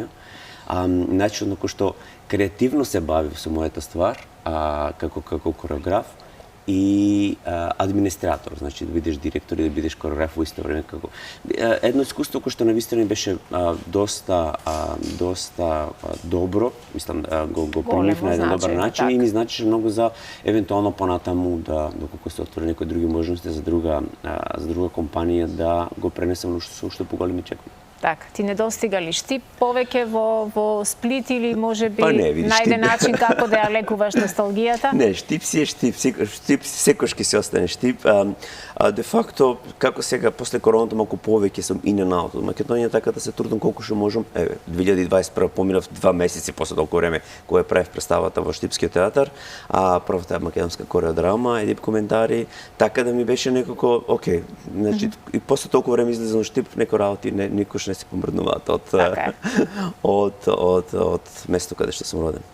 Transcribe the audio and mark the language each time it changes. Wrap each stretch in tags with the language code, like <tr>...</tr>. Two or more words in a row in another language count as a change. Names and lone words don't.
<mk>Начинот на кој што креативно се бави со мојата ствар, како кореограф и администратор, значи да бидеш директор и да бидеш кореограф во исто време како едно искуство кое што навистина беше доста добро, мислам го примив на еден добар начин и ми значеше многу за евентуално понатаму да доколку се отвори некои други можности за друга компанија да го пренесам со уште поголеми чекови. Така, ти не достига ли штип повеќе во Сплит или можеби најде начин како да ја лекуваш носталгијата? Не, штип си е штип, секој ќе се остане штип. Де факто, како сега, после короната, малку повеќе сум</mk> <en>in and out</en> <mk>од Македонија, така да се трудам колку што можам. 2021 поминав 2 месеци после толку време кога правев представата во Штипскиот театар, првата македонска кореодрама, еден коментари, така да ми беше некако, окей, значи, и после толку време излезам во Штип, некои работи никош не се помрднуваат од место каде што сум роден.</mk>